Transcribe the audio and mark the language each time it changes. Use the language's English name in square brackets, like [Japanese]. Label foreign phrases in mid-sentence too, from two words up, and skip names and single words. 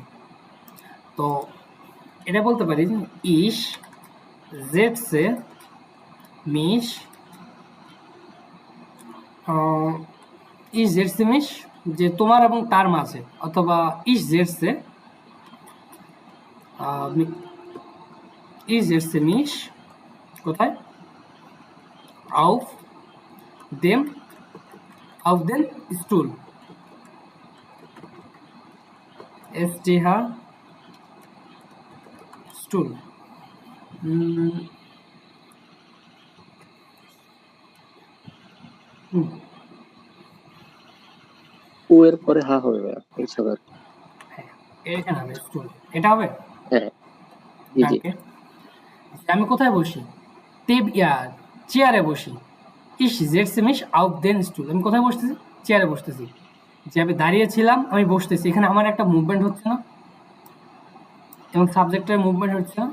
[Bangla] তো এটা বলতে পারি যে [German] Ich setze mich, Ich setze mich, [Bangla] যে তোমার এবং তার মাঝে, অথবা [German] Ich setze ich setze mich [Bangla] কোথায়, [German] auf dem auf den Stuhl, STH Stuhl, [Bangla] ও এর পরে হা হবে ভাইয়া, এইসব আর কি। হ্যাঁ, এখানে হবে স্টুল, এটা হবে। হ্যাঁ, জি জি। ওকে, আমি কোথায় বসি, চেয়ারে বসি, [German] Ich setze mich auf den Stuhl, [Bangla] আমি কোথায় বসতেছি, চেয়ারে বসতেছি, যে আমি দাঁড়িয়েছিলাম আমি বসতেছি, এখানে আমার একটা মুভমেন্ট হচ্ছে না, এবং সাবজেক্টের মুভমেন্ট হচ্ছে না।